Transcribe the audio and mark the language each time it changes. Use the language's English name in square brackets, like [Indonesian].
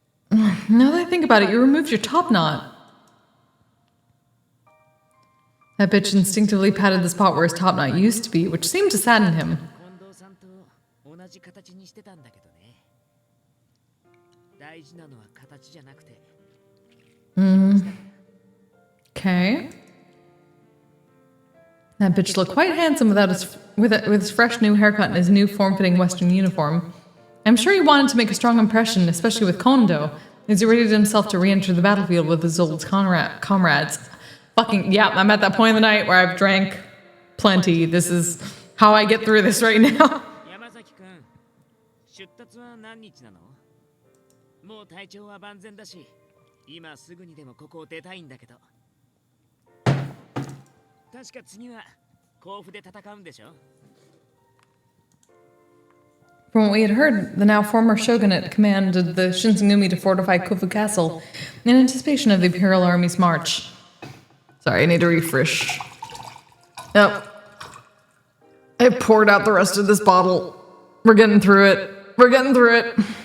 [English] Now that I think about it, you removed your top knot. That bitch instinctively patted the spot where his top knot used to be, which seemed to sadden him. [Japanese] 近藤さんと同じ形にしてたんだけどね。大事なのは形じゃなくて。 [English] Okay. That bitch looked quite handsome with his fresh new haircut and his new form-fitting Western uniform. I'm sure he wanted to make a strong impression, especially with Kondo, as he readied himself to re-enter the battlefield with his old comrades. Fucking, yeah, I'm at that point in the night where I've drank plenty. This is how I get through this right now. [Japanese] 山崎君、出立は何日なの？もう体調は万全だし、今すぐにでもここを出たいんだけど。確か次は甲府で戦うんでしょ？ [English] From what we had heard, the now former shogunate commanded the Shinsengumi to fortify Kofu Castle in anticipation of the Imperial Army's march. Sorry, I need to refresh. Yep. I poured out the rest of this bottle. We're getting through it. We're getting through it.